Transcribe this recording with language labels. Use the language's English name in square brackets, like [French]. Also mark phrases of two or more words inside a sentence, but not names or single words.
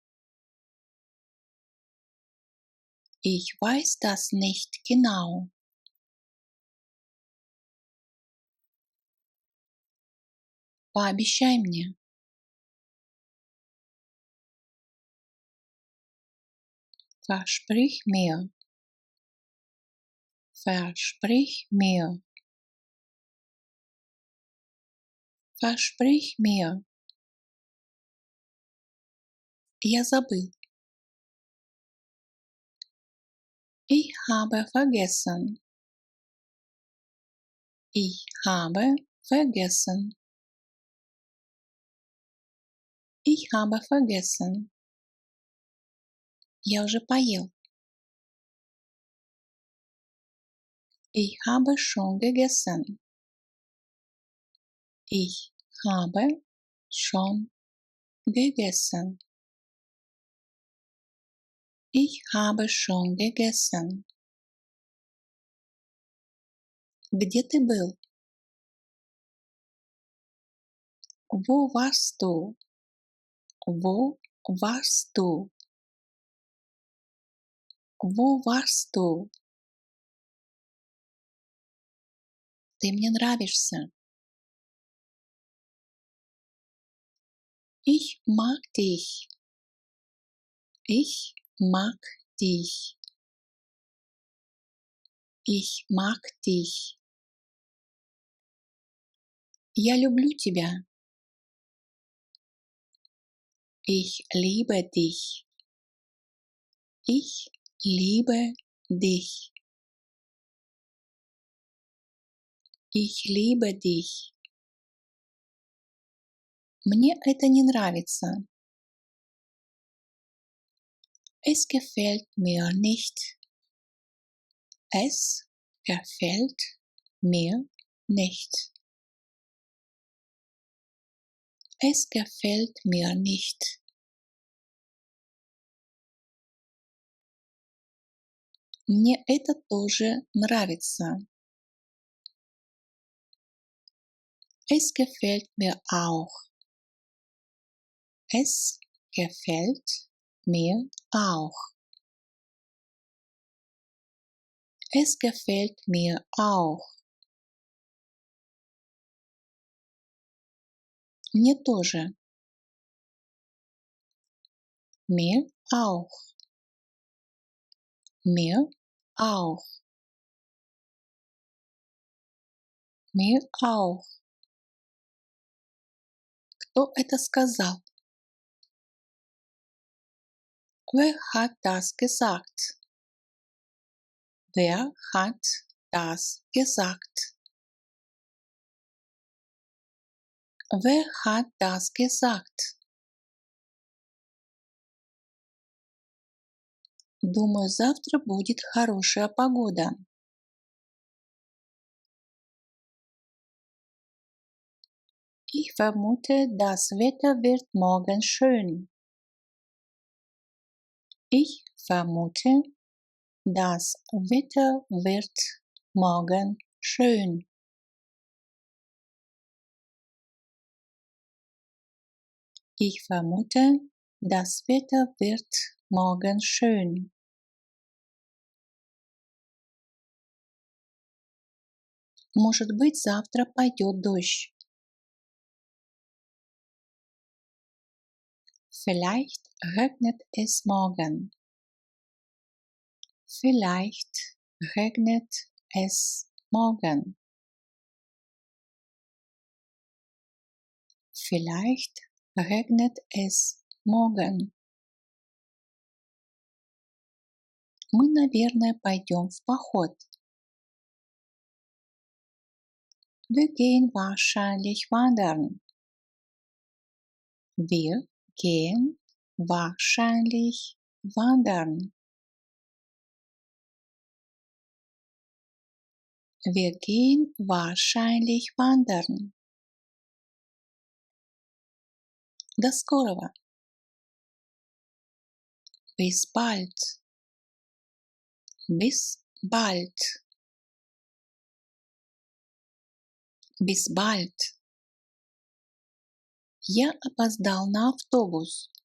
[German] Ich weiß das nicht genau. [Russian] Пообещай мне. [German] Versprich mir. Versprich mir. Versprich mir. [Russian] Я забыл. [German] Ich habe vergessen. Ich habe vergessen. Ich habe vergessen. [Russian] Я уже поел. [German] Ich habe schon gegessen. Ich habe schon gegessen. Ich habe schon gegessen. [Russian] Где ты был? [German] Wo warst du? Wo warst du? Wo warst du? [Russian] Ты мне нравишься. [German] Ich mag dich. Ich mag dich. Ich mag dich. [Russian] Я люблю тебя. [German] Ich liebe dich. Ich liebe dich. Ich liebe dich. [Russian] Мне это не нравится. [German] Es gefällt mir nicht. Es gefällt mir nicht. Es gefällt mir nicht. [Russian] Мне это тоже нравится. [German] Es gefällt mir auch. Es gefällt mir auch. Es gefällt mir auch. [Russian] Мне тоже. [German] Mir auch. Mir auch. Mir auch. [Russian] Кто это сказал? [German] Wer hat das gesagt? Wer hat das gesagt? Wer hat das gesagt? [Russian] Думаю, завтра будет хорошая погода. [German] Ich vermute, das Wetter wird morgen schön. Ich vermute, das Wetter wird morgen schön. Ich vermute, das Wetter wird morgen schön. [Russian] Может быть, завтра пойдет дождь. [German] Vielleicht regnet es morgen. Vielleicht regnet es morgen. Vielleicht regnet es morgen. [Russian] Мы, наверное, пойдем в поход. [German] Wir gehen wahrscheinlich wandern. Wir gehen wahrscheinlich wandern. Wir gehen wahrscheinlich wandern. [Russian] До скорого. [German] Bis bald. Bis bald. Bis bald. [Russian] Я опоздал на автобус.